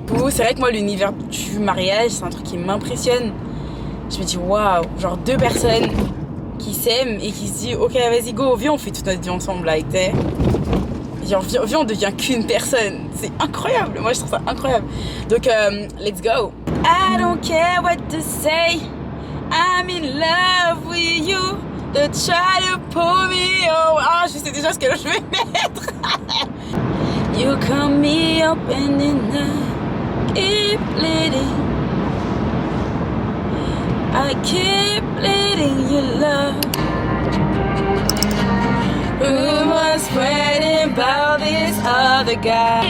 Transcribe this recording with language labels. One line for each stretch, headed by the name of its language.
French: C'est vrai que moi l'univers du mariage c'est un truc qui m'impressionne. Je me dis waouh, genre deux personnes qui s'aiment et qui se disent ok vas-y go, viens on fait toute notre vie ensemble là, t'es. Genre viens on devient qu'une personne. C'est incroyable, moi je trouve ça incroyable. Donc let's go.
English: I don't care what to say, I'm in love with you. Don't try to pull me over.
French: Ah je sais déjà ce que je vais mettre.
English: You call me up and then I keep bleeding. I keep bleeding your love. Rumors spreading about this other guy.